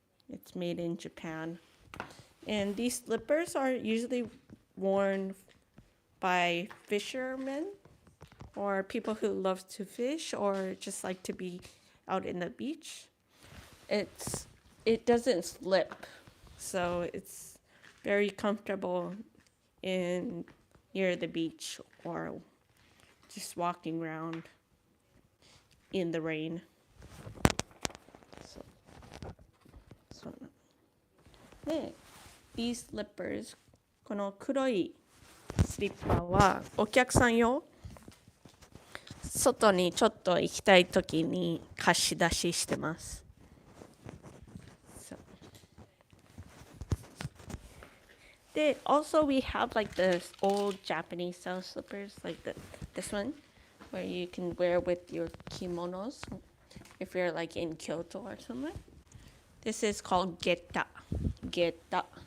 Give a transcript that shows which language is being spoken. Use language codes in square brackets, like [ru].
[en] It's made in Japan. And these slippers are usually worn by fishermen or people who love to fish or just like to be out in the beach. It doesn't slip, so it's very comfortable in near the beach or just walking around in the rain. [ja] So these slippers, この黒いスリッパはお客さん用。外にちょっと行きたいときに貸し出ししてます。 [en] Also we have like the old Japanese style slippers, like this one, where you can wear with your kimonos if you're like in Kyoto or somewhere. This is called geta. Geta.